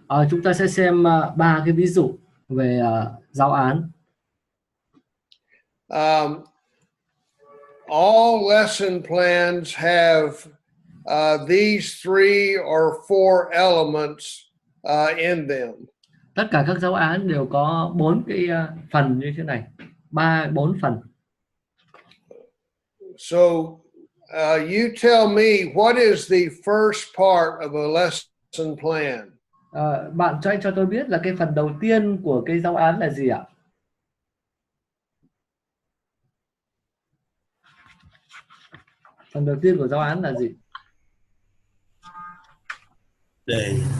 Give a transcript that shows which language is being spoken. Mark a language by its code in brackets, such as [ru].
[vi] Chúng ta sẽ xem 3 cái ví dụ về giáo án. [en] All lesson plans have these 3 or 4 elements in them. [vi] Tất cả các giáo án đều có 4 cái phần như thế này, 4 phần. [en] So you tell me, what is the first part of a lesson plan? [vi] Bạn cho tôi biết là cái phần đầu tiên của cái giáo án là gì ạ? Phần đầu tiên của giáo án là gì? Đề.